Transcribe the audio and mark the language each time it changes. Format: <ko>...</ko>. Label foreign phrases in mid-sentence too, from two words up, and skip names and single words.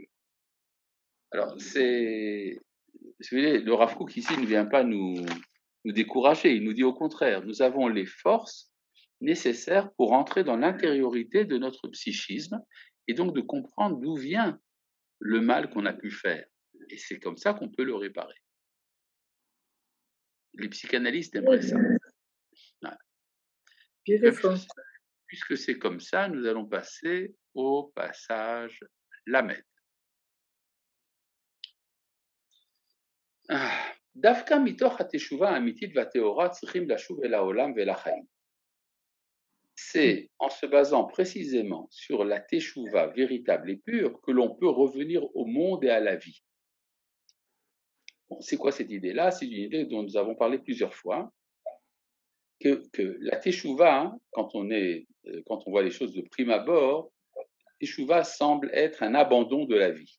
<fr>Alors, le Rav Kook ici ne vient pas nous décourager, il nous dit au contraire, nous avons les forces nécessaires pour entrer dans l'intériorité de notre psychisme et donc de comprendre d'où vient le mal qu'on a pu faire. Et c'est comme ça qu'on peut le réparer. Les psychanalystes aimeraient ça. Voilà. Puisque c'est comme ça, nous allons passer au passage Lamed.</fr> <he>דווקא מתוך התשובה האמיתית והטהורה צריכים לשוב אל העולם ואל החיים.</he> <fr>C'est en se basant précisément sur la teshuva véritable et pure que l'on peut revenir au monde et à la vie. Bon, c'est quoi cette idée-là? C'est une idée dont nous avons parlé plusieurs fois, que la teshuva, hein, quand on voit les choses de prime abord, teshuva semble être un abandon de la vie.</fr>